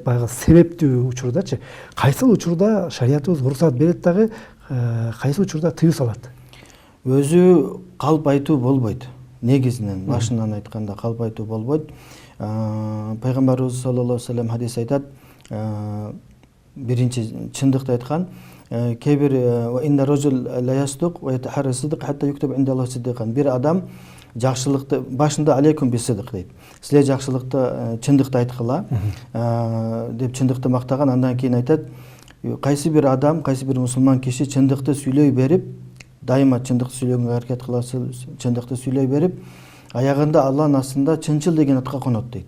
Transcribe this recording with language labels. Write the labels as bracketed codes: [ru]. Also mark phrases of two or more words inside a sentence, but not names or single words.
[ky] Баягы себептүү учурдачы кайсыл учурда шариятыбыз уруксат берет дагы, кайсы учурда тыюу салат? Өзү калп айтуу болбойт. Негизинен башынан айтканда калп айтуу болбойт. Пайгамбарыбыз [ar] صلى الله عليه وسلم [ky] хадис айтат, биринчи чындыкты айткан, кээ-бир [ar] إن الرجل ليصدق ويتحرى الصدق حتى يكتب عند الله صديقا. [ky] Бир адам жакшылыкты башында [ar] عليكم بالصدق [ky] дейт. Силер жакшылыкты чындыкты айткыла деп чындыкты мактаган. Андан кийин айтат, кайсы бир адам, кайсы бир мусулман киши чындыкты сүйлөй берип, дайыма чындыкты сүйлөгөнгө аракет кыласы, чындыкты сүйлөй берип, аягында Аллахтын астында чынчыл деген атка конот дейт.